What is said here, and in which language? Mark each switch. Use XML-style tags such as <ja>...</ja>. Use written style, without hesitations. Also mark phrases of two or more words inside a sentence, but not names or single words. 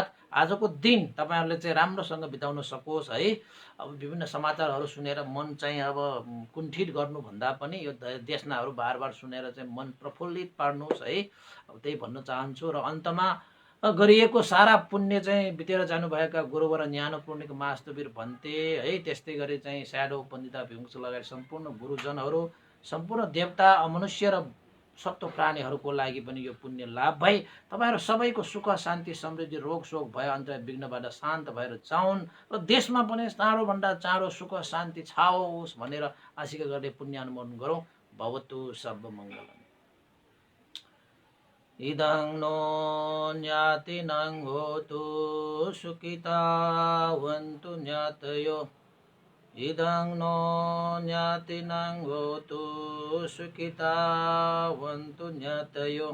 <ne>आजको दिन तपाईँहरूले चाहिँ राम्रोसँग बिताउन सकोस् है। अब विभिन्न समाचारहरू सुनेर मन चाहिँ अब कुण्ठित गर्नुभन्दा पनि यो देशनाहरू बार बार सुनेर चाहिँ मन प्रफुल्लित पार्नुहोस् है। अब त्यही भन्न चाहन्छु। र अन्तमा गरिएको सारा पुण्य चाहिँ बितेर जानुभएका गुरुवर ज्ञानपूर्णिक मास्तवीर भन्ते है। त्यस्तै गरी चाहिँ स्याडो पण्डिता भिमुक्ष लगायत सम्पूर्ण गुरुजनहरू सम्पूर्ण देवता मनुष्य र सत्व प्राणीहरूको लागि पनि यो पुण्य लाभ भई तपाईँहरू सबैको सुख शान्ति समृद्धि रोग शोक भय अन्तर विघ्नबाट शान्त भएर जाउन् र देशमा पनि चाँडोभन्दा चाँडो सुख शान्ति छाओस् भनेर आशिका गर्ने पुण्य अनुमोदन गरौँ।</ne> <sa>भवतु सर्वमङ्गलम्।</sa> <pi>इदं नो ज्ञातिनं होतु सुखितावन्तु ज्ञातयो। इदं नो ज्ञातिनं होतु सुखितावन्तु ज्ञातयो।</pi>